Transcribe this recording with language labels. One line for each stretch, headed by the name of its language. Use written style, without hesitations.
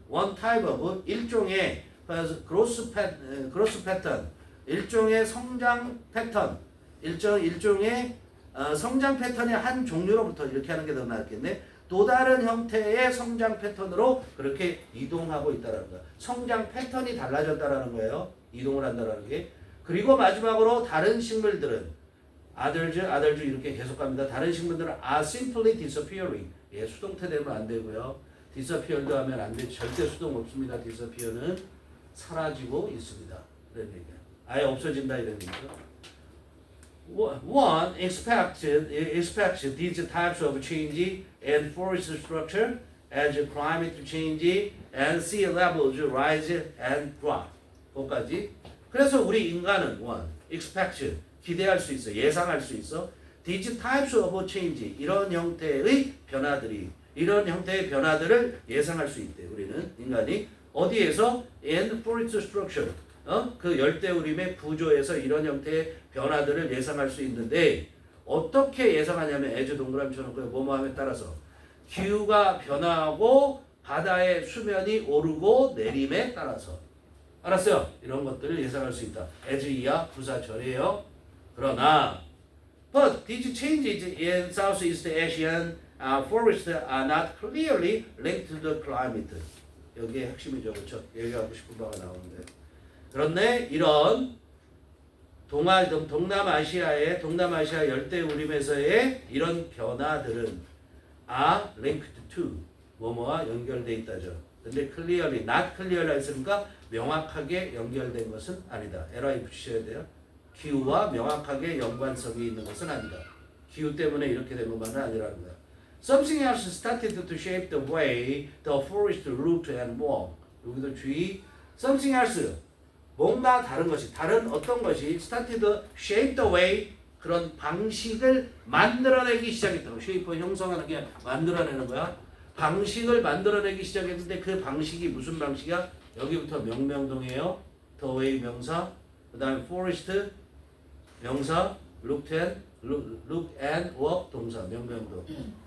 English: one type of,
Korean: 일종의
English: growth pattern,
Korean: 일종의 성장 패턴, 일종의 성장 패턴의 한 종류로부터, 이렇게 하는 게 더 낫겠네. 또 다른 형태의 성장 패턴으로 그렇게 이동하고 있다는 거야. 성장 패턴이 달라졌다라는 거예요. 이동을 한다라는 게. 그리고 마지막으로 다른 식물들은 others 이렇게 계속 갑니다. 다른 식물들은
English: are simply disappearing.
Korean: 예, 수동태 되면 안 되고요. disappear도 하면 안 돼. 절대 수동 없습니다. disappear는 사라지고 있습니다. 이런 얘기야. 아예 없어진다 이런 얘기죠.
English: One expects these types of change in forest structure as climate change and sea levels rise and drop.
Korean: 거기까지. 그래서 우리 인간은 expect 기대할 수 있어, 예상할 수 있어.
English: These types of change
Korean: 이런 형태의 변화들을 예상할 수 있대. 우리는 인간이 어디에서
English: in forest structure
Korean: 그 열대우림의 구조에서 이런 형태의 변화들을 예상할 수 있는데 어떻게 예상하냐면 as 동그라미처럼 그 뭐뭐함에 따라서 기후가 변화하고 바다의 수면이 오르고 내림에 따라서. 알았어요? 이런 것들을 예상할 수 있다. as 이하 부사절이에요. 그러나
English: but these changes in Southeast Asian forests are not clearly linked to the climate.
Korean: 여기에 핵심이죠. 그렇죠? 얘기하고 싶은 바가 나오는데. 그런데 이런 동남아시아 열대우림에서의 이런 변화들은
English: are linked to
Korean: 뭐뭐와 연결돼 있다죠. 근데
English: not clearly
Korean: 했으니까 명확하게 연결된 것은 아니다. LI 붙이셔야 돼요. 기후와 명확하게 연관성이 있는 것은 아니다. 기후 때문에 이렇게 된 것만은 아니라는 거야.
English: Something else started to shape the way the forest looked and walked.
Korean: 여기도 주의.
English: Something else.
Korean: 뭔가 다른 것이, 다른 어떤 것이
English: started to shape the way,
Korean: 그런 방식을 만들어내기 시작했다고. shape 형성하는 게 만들어내는 거야. 방식을 만들어내기 시작했는데 그 방식이 무슨 방식이야? 여기부터 명명동이에요. the way 명사, 그 다음에 forest 명사, look and walk 동사, 명명동.